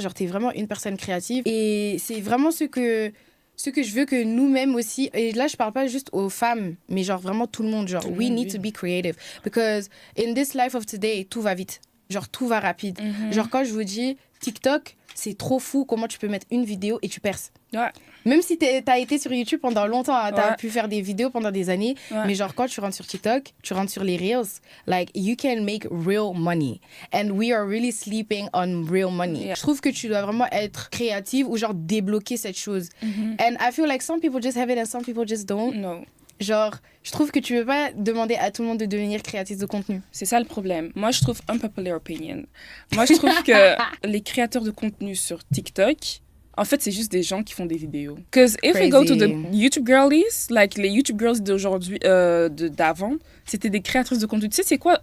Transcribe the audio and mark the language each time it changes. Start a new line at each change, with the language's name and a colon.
French: Genre, t'es vraiment une personne créative. Et c'est vraiment ce que je veux que nous-mêmes aussi, et là je parle pas juste aux femmes, mais genre vraiment tout le monde, genre
English: we need to be creative because in this life of today,
French: tout va vite, genre tout va rapide. Genre quand je vous dis TikTok, c'est trop fou comment tu peux mettre une vidéo et tu perces. Ouais. Même si t'as été sur YouTube pendant longtemps, hein, t'as pu faire des vidéos pendant des années, mais genre quand tu rentres sur TikTok, tu rentres sur les Reels,
English: like you can make real money. And we are really sleeping on real money.
French: Yeah. Je trouve que tu dois vraiment être créative ou genre débloquer cette chose.
English: And I feel like some people just have it and some people just don't. No.
French: Genre, je trouve que tu veux pas demander à tout le monde de devenir créatif de contenu. C'est ça le problème. Moi, je trouve unpopular opinion. Moi, je trouve que les créateurs de contenu sur TikTok, en fait, c'est juste des gens qui font des vidéos.
English: Because if we go to the YouTube girlies,
French: like les YouTube girls d'aujourd'hui, d'avant, c'était des créatrices de contenu. Tu sais, c'est quoi?